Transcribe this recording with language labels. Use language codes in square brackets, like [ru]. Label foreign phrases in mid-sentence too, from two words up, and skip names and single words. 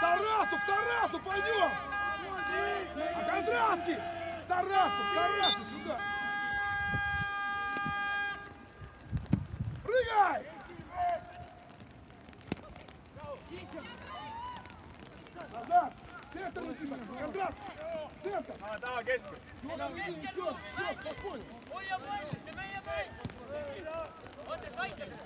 [ru] Тарасу, к Тарасу пойдем! А Кондратский! К Тарасу сюда! Прыгай! Назад! Центр, Никита! Кондратский! Центр! [et] Taha keskel. [ru] Все, спокойно! [et] Hoia palli, see meie mäng! Oota, saite!